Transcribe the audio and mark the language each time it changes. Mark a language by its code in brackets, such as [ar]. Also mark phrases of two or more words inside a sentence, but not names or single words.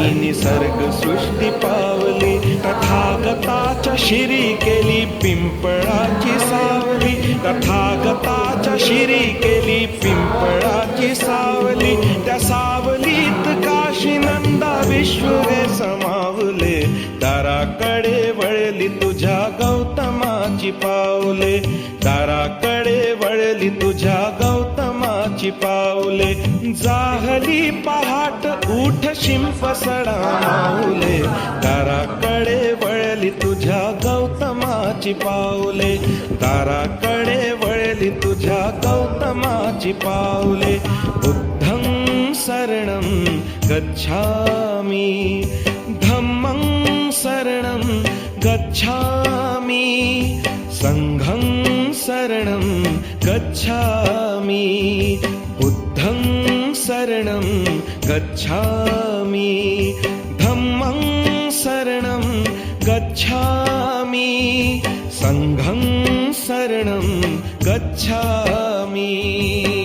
[mr] निसर्ग सृष्टी पावली, तथागताच्या शिरी केली पिंपळाची सावली, तथागताच्या शिरी केली पिंपळाची सावली, त्या सावलीत काशी नंदा विश्व समावले, दाराकडे वळली तुझ्या गौतमाची पावले, दाराकडे वळली तुझ्या गौतमाची पावले. जाहली पहाट उठ शिंप सडा माऊले, दाराकडे वळली तुझ्या गौतमाची पावले, दाराकडे वळली तुझ्या गौतमाची पावले. [pi] बुद्धं शरणं गच्छामि, धम्मं शरणं गच्छामि, संघं शरणं गच्छामि, बुद्धं शरणं गच्छामि, धम्मं शरणं गच्छामि, संघं शरणं गच्छामि.